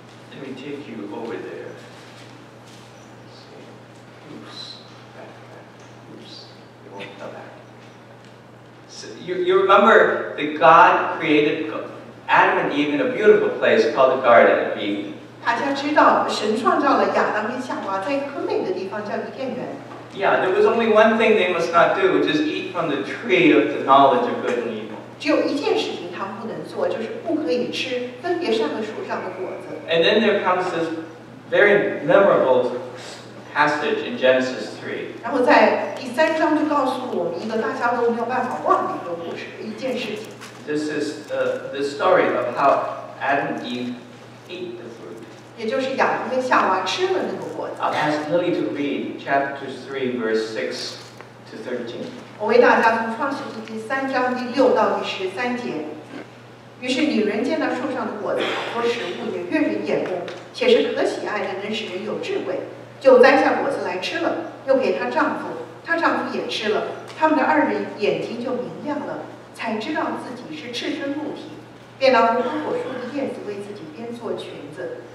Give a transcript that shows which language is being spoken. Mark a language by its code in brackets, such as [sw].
[en] Let me take you over there. Oops. Back. Oops. It won't come back. So you remember that God created Adam and Eve in a beautiful place called the Garden of Eden. [zh] 大家知道，神创造了亚当跟夏娃在一个很美的地方，叫伊甸园。 [en] Yeah, there was only one thing they must not do, which is eat from the tree of the knowledge of good and evil. [zh] 只有一件事情他们不能做，就是不可以吃分别善恶树上的果子。 [en] And then there comes this very memorable passage in Genesis 3. [zh] 然后在第3章就告诉我们一个大家都没有办法忘的一个故事，一件事情。 [en] This is the story of how Adam and Eve ate the fruit. [zh] 也就是亚当跟夏娃吃了那个果子。 [en] I'll ask Lily to read chapter 3, verse 6 to 13. [zh] 我为大家从创世纪第3章第6到第13节。于是女人见那树上的果子好多食物，也悦人眼目，且是可喜爱的，能使人有智慧，就摘下果子来吃了，又给她丈夫，她丈夫也吃了。他们的二人眼睛就明亮了，才知道自己是赤身露体，便拿无花果树的叶子为自己编做裙子。